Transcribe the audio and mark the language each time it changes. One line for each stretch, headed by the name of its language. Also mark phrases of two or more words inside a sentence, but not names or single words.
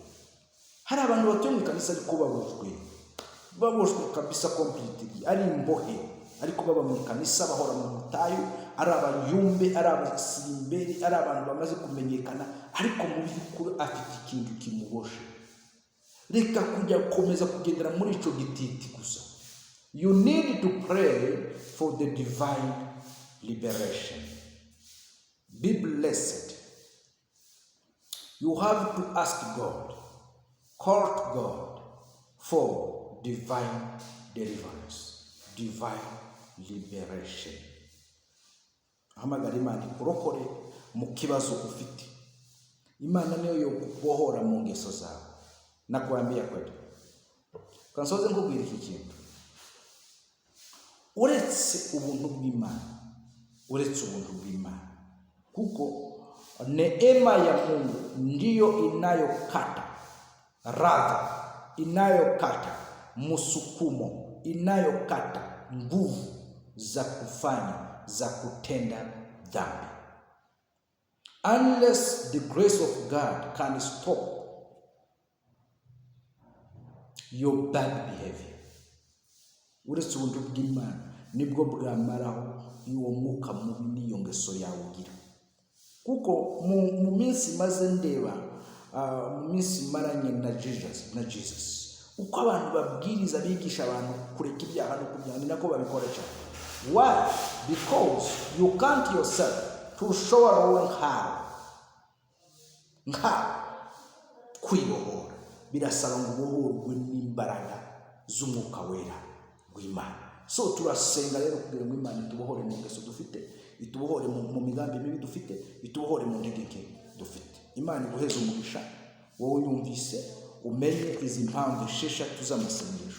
Kinyarwanda: Hari abantu batuye mu kanisa ariko baboshwe kabisa completely, ari imbohe, ariko baba mu kanisa bahora mu mutayo, ari abayumbe, ari abasimberi, ari abantu bamaze kumenyekana, ariko mu by'ukuri afite ikintu kimuboshe. Reka kujya komeza kugendera muri ico gititi gusa.
English: You need to pray for the divine liberation. Be blessed. You have to ask God, court God for divine deliverance, divine liberation.
Kinyarwanda: Hamagara Imana ikurokore mu kibazo ufite. Imana niyo yo kubohora mu ngeso zawe.
Swahili: Nakwambia kweli.
Kinyarwanda: Kansoze nkubwira iki kintu. Uretse ubuntu bw'Imana.
Swahili: Kuko neema ya Mungu ndiyo inayokata radha, inayokata musukumo, inayokata nguvu za kufanya, za kutenda dhambi.
English: Unless the grace of God can stop your bad behavior.
Kinyarwanda: Uretse ubuntu bw'Imana nibwo bwamaraho uwo mwuka mubi n'iyo ngeso yawe ugira. Kuko mu minsi maze ndeba, mu minsi maranye na Jesus, uko abantu babwiriza bigisha abantu kureka ibyaha no kubyanga, nako babikora cyane.
English: Why? Because you can't yourself to show our how kwibohora.
Kinyarwanda: Birasaba ngo ubohorwe n'imbaraga z'umwuka wera w'Imana. So turasenga rero kugira ngo Imana itubohore mu ngeso dufite, itubohore mu migambi mibi dufite, itubohore mu ntege nke dufite. Imana iguheze umugisha wowe yumvise, umenye izi mpamvu 6 z'amasengesho.